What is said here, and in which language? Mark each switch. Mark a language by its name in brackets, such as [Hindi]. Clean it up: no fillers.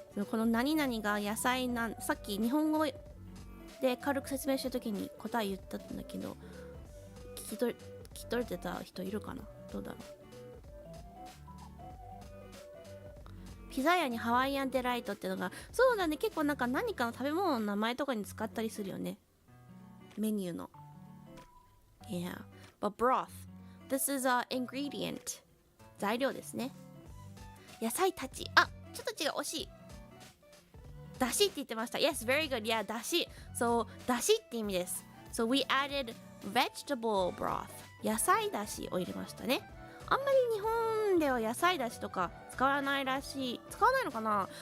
[Japanese] この何々が野菜さっき日本語で軽く説明した時に答え言ったんだけど聞き取れてた人いるかな。どうだろう。ピザ屋にハワイアンデライトってのがそうだね結構何かの食べ物の名前とかに使ったりするよねメニューの。 [English] Yeah but broth this is a ingredient [Japanese] 材料ですね。野菜たちちょっと違う惜しいだしって言ってました。 [English] Yes very good yeah [Japanese] だしだしって意味です。 [English] So we added vegetable broth [Japanese] 野菜だしを入れましたね。あんまり日本では野菜だしとか使わないらしい。使わないのかな。